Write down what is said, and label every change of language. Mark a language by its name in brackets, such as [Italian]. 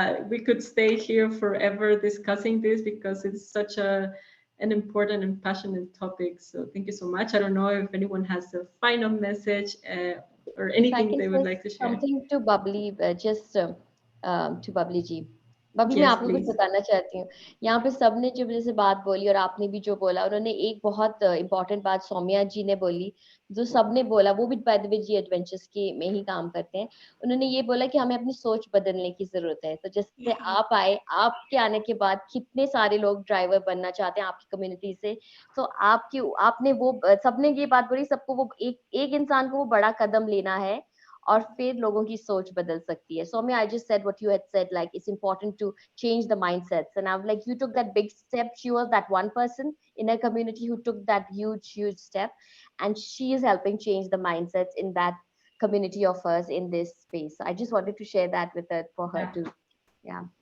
[English] We could stay here forever discussing this because it's such an important and passionate topic. So thank you so much. I don't know if anyone has a final message or anything they would like to share. Something to Bubbly, just to Bubbly ji. [Hindi] Babli मैं [English] Yes, [Hindi] आपको कुछ [English] please. [Hindi] बताना चाहती हूँ. यहाँ पे सबने जो जैसे बात बोली और आपने भी जो बोला, उन्होंने एक बहुत इम्पोर्टेंट बात सौम्या जी ने बोली, जो सबने बोला, वो भी [English] by the way [Hindi] ji adventures के में ही काम करते हैं. उन्होंने ये बोला कि हमें अपनी सोच बदलने की जरूरत है. तो जैसे आप आए, आपके आने के बाद कितने सारे लोग ड्राइवर बनना चाहते हैं आपकी कम्युनिटी से. तो आपने वो सबने ये बात बोली, सबको वो एक इंसान को वो बड़ा कदम लेना है और फिर लोगों की सोच बदल सकती है. [English] Soumya, I just said what you had said, like it's important to change the mindsets. And I'm like, you took that big step. She was that one person in a community who took that huge step. And she is helping change the mindsets in that community of hers in this space. I just wanted to share that with her for her to, yeah.